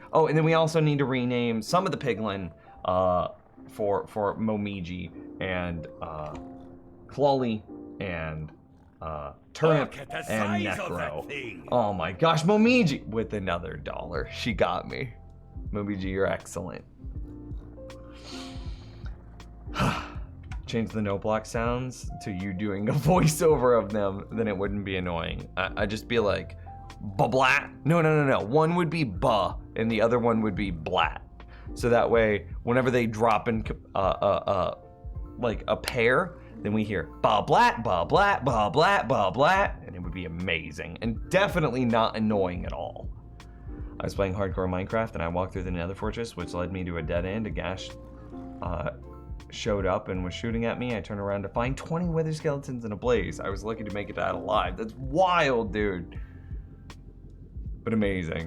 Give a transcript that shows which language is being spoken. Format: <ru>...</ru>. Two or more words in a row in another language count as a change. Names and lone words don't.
<en>Oh, and then we also need to rename some of the piglin for Momiji and Clawley and Turnip and Necro. Oh my gosh, Momiji with another $1. She got me. Momiji, you're excellent. Change the no block sounds to you doing a voiceover of them, then it wouldn't be annoying. I'd just be like, ba-blat. No. One would be ba, and the other one would be blat. So that way, whenever they drop in like a pair, then we hear ba-blat, ba-blat, ba-blat, ba-blat, and it would be amazing, and definitely not annoying at all. I was playing hardcore Minecraft, and I walked through the Nether Fortress, which led me to a dead end. A Gash showed up and was shooting at me. I turned around to find 20 wither skeletons in a blaze. I was lucky to make it out alive. That's wild, dude. But amazing.</en>